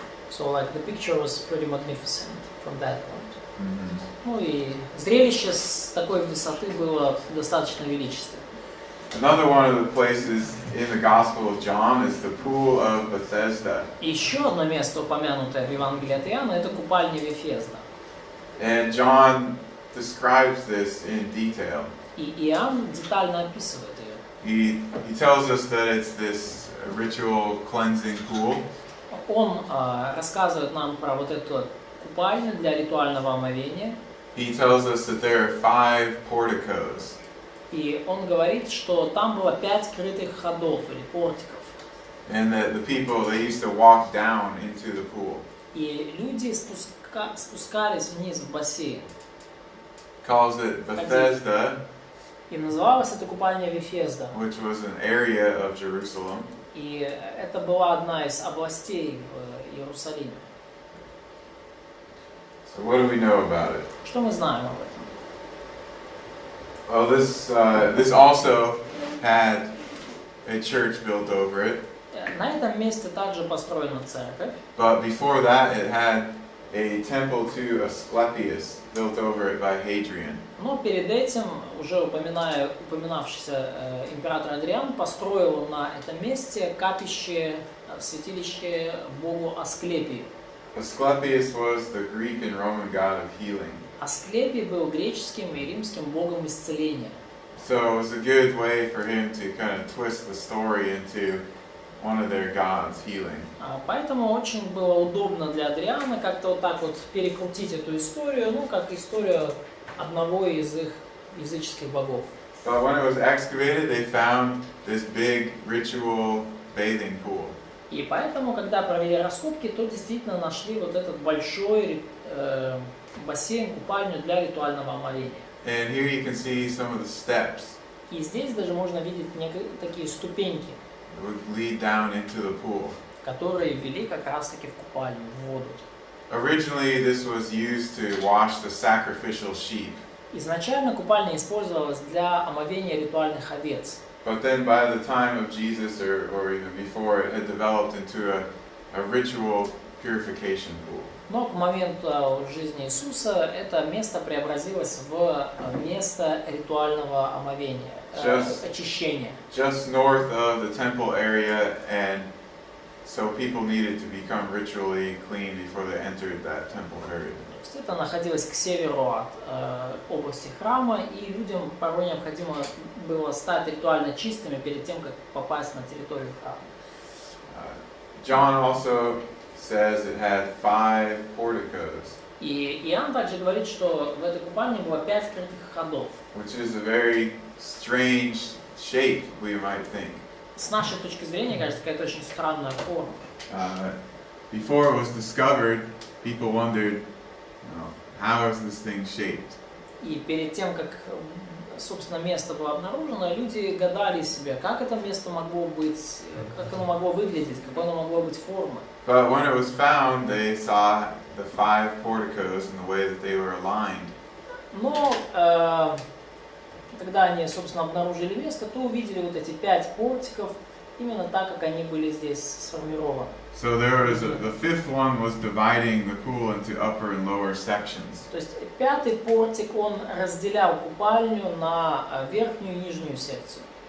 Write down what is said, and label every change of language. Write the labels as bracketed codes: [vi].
[en] So like the picture was pretty magnificent from that point. Mm-hmm. [ru] Ну и зрелище с такой высоты было достаточно величественным. [en] Another one of the places in the Gospel of John is the pool of Bethesda. [ru] И еще одно место, упомянутое в Евангелии от Иоанна, это купальня Вифезда. [en] And John describes this in detail. [ru] И Иоанн детально описывает ее. [en] He tells us that it's this ritual cleansing pool. [ru] Он рассказывает нам про вот эту купальню для ритуального омовения. [en] He tells us that there are 5 porticos. [ru] И он говорит, что там было 5 крытых ходов или портиков. [en] And that the people, they used to walk down into the pool. [ru] И люди спускались вниз в бассейн. [en] Calls it Bethesda, [ru] И называлась эта купальня Вифезда. [en] which was an area of Jerusalem. [ru] И это была одна из областей в Иерусалиме. [en] So what do we know about it? [ru] Что мы знаем об этом? [en] Well, this also had a church built over it, [ru] На этом месте также построена церковь. [en] but before that it had a temple to Asclepius built over it by Hadrian. [ru] Но перед этим, уже упоминавшийся император Адриан построил на этом месте капище, святилище богу Асклепию. [en] Asclepius was the Greek and Roman god of healing. [ru] Асклепий был греческим и римским богом исцеления. [en] So it was a good way for him to kind of twist the story into one of their gods healing. [ru] Поэтому очень было удобно для Адриана как-то вот так вот перекрутить эту историю, ну, как историю одного из их языческих богов. [en] But when it was excavated, they found this big ritual bathing pool. [ru] И поэтому, когда провели раскопки, то действительно нашли вот этот большой бассейн, купальню для ритуального омовения. [en] And here you can see some of the steps [ru] И здесь даже можно видеть такие ступеньки, [en] that would lead down into the pool. [ru] которые вели как раз-таки в купальню, в воду. [en] Originally, this was used to wash the sacrificial sheep. [ru] Изначально купальня использовалась для омовения ритуальных овец. [en] But then by the time of Jesus, or even before, it had developed into a ritual purification pool. [ru] Но к моменту жизни Иисуса это место преобразилось в место ритуального омовения, очищения. [en] Just north of the temple area, and so people needed to become ritually clean before they entered that temple area. [ru] То есть это находилось к северу от области храма, и людям порой необходимо было стать ритуально чистыми перед тем, как попасть на территорию храма. [en] John also says it had 5 porticos, [ru] И Иоанн также говорит, что в этой купальне было 5 крытых ходов. [en] which is a very strange shape, we might think. [ru] С нашей точки зрения, кажется, какая-то очень странная форма. [en] Before it was discovered, people wondered, how is this thing shaped? [ru] И перед тем, как, собственно, место было обнаружено, люди гадали себе, как это место могло быть, как оно могло выглядеть, какой оно могло быть формой. [en] But when it was found, they saw the 5 porticos and the way that they were aligned. [ru] Но когда они, собственно, обнаружили место, то увидели вот эти 5 портиков, именно так, как они были здесь сформированы. [en] So there was the 5th one was dividing the pool into upper and lower sections. [ru] То есть 5-й портик, он разделял купальню на верхнюю и нижнюю секцию.